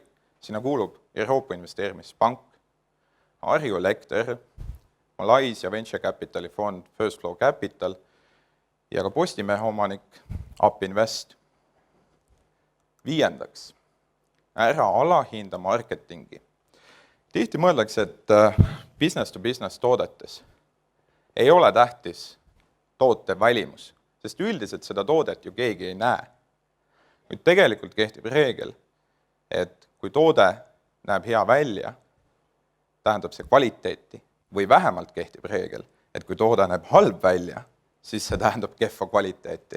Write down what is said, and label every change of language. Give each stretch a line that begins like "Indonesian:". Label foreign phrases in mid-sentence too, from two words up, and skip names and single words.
Estonian: Sinna kuulub Euroopa Investeerimispank, Arju Elekter, Malaysia Venture Capitali fond First Flow Capital ja ka Postimehe omanik Up Invest. 5. Ära alahinda marketingi. Tihti mõeldakse, et
English: business to business
Estonian: toodetes ei ole tähtis toote välimus, sest üldiselt seda toodet ju keegi ei näe. Nüüd tegelikult kehtib reegel, et kui toode näeb hea välja, tähendab see kvaliteeti, või vähemalt kehtib reegel, et kui toode näeb halb välja, siis see tähendab kehva kvaliteeti.